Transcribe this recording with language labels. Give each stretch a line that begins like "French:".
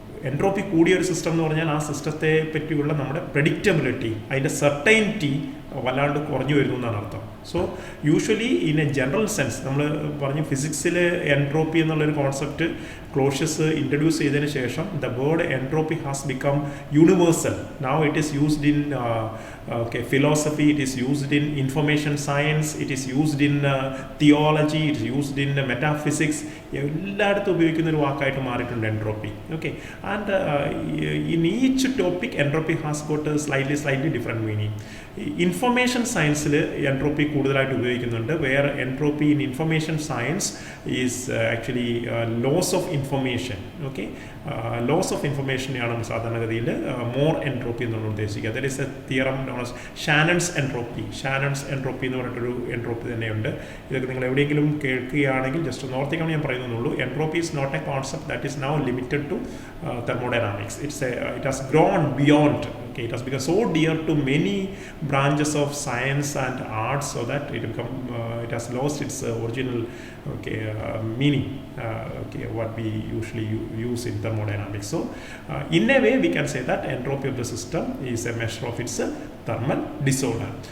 Malayalam: Entropy കൂടിയ ഒരു system എന്ന് പറഞ്ഞാൽ ആ സിസ്റ്റത്തെ പറ്റിയുള്ള നമ്മുടെ പ്രെഡിക്റ്റബിലിറ്റി, അതിൻ്റെ സർട്ടൈനിറ്റി വല്ലാണ്ട് കുറഞ്ഞു വരുന്നു എന്നാണ് അർത്ഥം.
English: so usually in a general sense
Malayalam: നമ്മൾ പറഞ്ഞു ഫിസിക്സിൽ എൻട്രോപ്പി എന്നുള്ളൊരു കോൺസെപ്റ്റ് ക്ലോഷ്യസ് ഇൻട്രൊഡ്യൂസ് ചെയ്തതിന് ശേഷം
English: The word entropy has become universal. Now it is used in philosophy, it is used in information science, it is used in theology, it is used in metaphysics.
Malayalam: എല്ലായിടത്തും ഉപയോഗിക്കുന്ന ഒരു വാക്കായിട്ട് മാറിയിട്ടുണ്ട് entropy.
English: Okay, and in each topic entropy has got slightly different meaning.
Malayalam: Information സയൻസിൽ entropy കൂടുതലായിട്ട് ഉപയോഗിക്കുന്നുണ്ട്.
English: Where entropy in information science is actually loss of information.
Malayalam: Okay, loss of ഇൻഫർമേഷനെയാണ് സാധാരണഗതിയിൽ more entropy എന്നാണ് ഉദ്ദേശിക്കുക.
English: that is a theorem known as Shannon's entropy
Malayalam: എന്ന് പറഞ്ഞിട്ടൊരു entropy തന്നെയുണ്ട്. ഇതൊക്കെ നിങ്ങൾ എവിടെയെങ്കിലും കേൾക്കുകയാണെങ്കിൽ ജസ്റ്റ് ഒന്ന് ഓർത്തിക്കണം ഞാൻ പറയുന്നുള്ളൂ.
English: Entropy is not a concept that is now limited to thermodynamics. It has grown beyond. Okay, it has become so dear to many branches of science and arts, so that it has lost its original meaning. What we usually use in thermodynamics. So in a way we can say that entropy of the system is a measure of its thermal disorder.